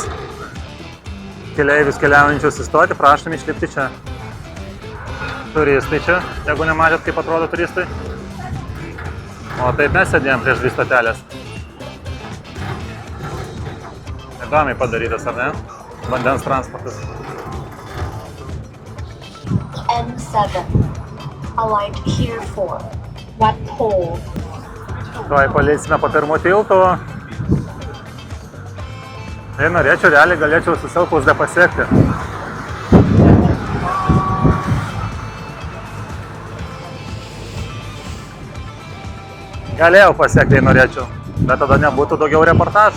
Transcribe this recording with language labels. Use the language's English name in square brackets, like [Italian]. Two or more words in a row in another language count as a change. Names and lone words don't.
[Lithuanian] Keleivius keliaujančius įstoti, prašom išlipti čia. Turistai čia, jeigu nematėt, kaip atrodo turistai. O taip mes sėdėjom prieš 2 stotelės. Įdomiai padarytas, ar ne? Vandens transportas. N7. [English] Alight here for Wat Po. [Lithuanian] Tuoj paleisime po pirmo tilto. Tai norėčiau, realiai galėčiau su Silpausde pasiekti. Galėjau pasiekti, jei norėčiau, bet tada nebūtų daugiau reportažų.